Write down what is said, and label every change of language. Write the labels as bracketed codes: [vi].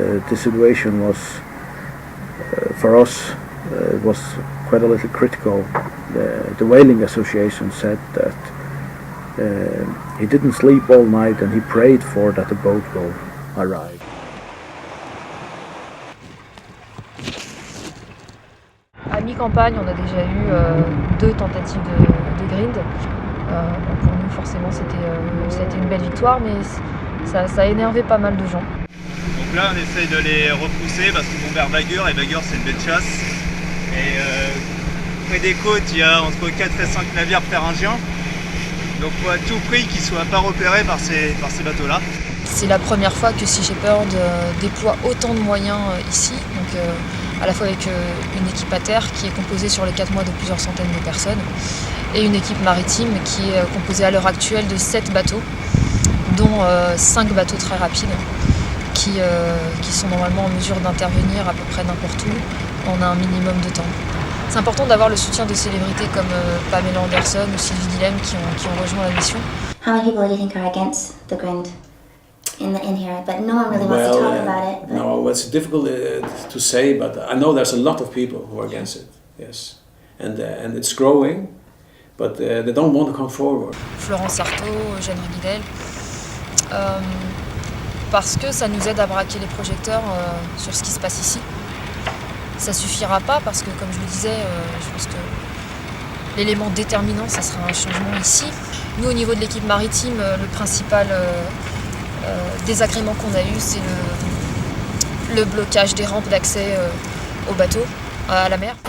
[en] The situation was for us it was quite a little critical. The Whaling Association said that he didn't sleep all night and he prayed for that the boat will arrive. [fr] À mi-campagne, on a déjà eu 2 tentatives de grind. Pour nous, forcément, c'était une belle victoire, mais ça a énervé pas mal de gens. Donc là, on essaye de les repousser parce qu'ils vont vers Bagur et Bagur c'est une baie de chasse. Et près des côtes, il y a entre 4 et 5 navires péringiens. Donc il faut à tout prix qu'ils ne soient pas repérés par ces bateaux-là. C'est la première fois que Sea Shepherd déploie autant de moyens ici, donc à la fois avec une équipe à terre qui est composée sur les 4 mois de plusieurs centaines de personnes et une équipe maritime qui est composée à l'heure actuelle de 7 bateaux, dont 5 bateaux très rapides qui sont normalement en mesure d'intervenir à peu près n'importe où en un minimum de temps. C'est important d'avoir le soutien de célébrités comme Pamela Anderson ou Sylvie Dillem qui ont rejoint la mission. [en] How many people do you think are against the grind in here? But no one really wants to talk about it. But... No, it's difficult to say, but I know there's a lot of people who are against it. Yes, and it's growing, but they don't want to come forward. [fr] Florence Artaud, Jeanne Guidel, parce que ça nous aide à braquer les projecteurs sur ce qui se passe ici. Ça suffira pas parce que, comme je le disais, je pense que l'élément déterminant, ça sera un changement ici. Nous, au niveau de l'équipe maritime, le principal désagrément qu'on a eu, c'est le blocage des rampes d'accès au bateau, à la mer.